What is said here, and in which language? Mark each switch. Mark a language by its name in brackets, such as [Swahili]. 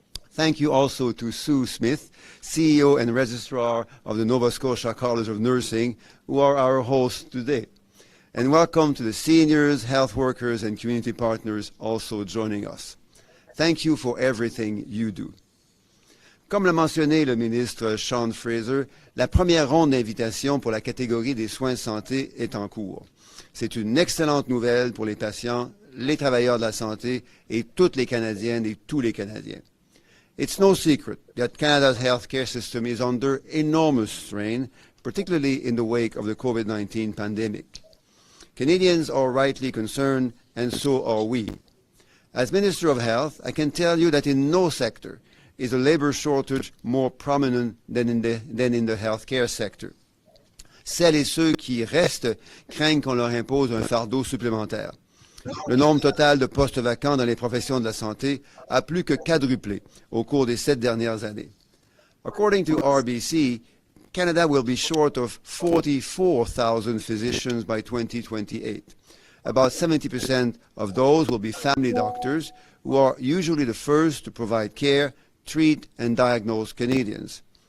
[English] Thank you also to Sue Smith, CEO and Registrar of the Nova Scotia College of Nursing, who are our hosts today. And welcome to the seniors, health workers, and community partners also joining us. Thank you for everything you do. [French] Comme l'a mentionné le ministre Sean Fraser, la première ronde d'invitation pour la catégorie des soins de santé est en cours. C'est une excellente nouvelle pour les patients, les travailleurs de la santé et toutes les Canadiennes et tous les Canadiens. [English] It's no secret that Canada's healthcare system is under enormous strain, particularly in the wake of the COVID-19 pandemic. Canadians are rightly concerned, and so are we. As Minister of Health, I can tell you that in no sector is a labor shortage more prominent than in the healthcare sector. [French] Celles et ceux qui restent craignent qu'on leur impose un fardeau supplémentaire. Le nombre total de postes vacants dans les professions de la santé a plus que quadruplé au cours des 7 dernières années. [English] According to RBC, Canada will be short of 44,000 physicians by 2028. About 70% of those will be family doctors, who are usually the first to provide care, treat, and diagnose Canadians.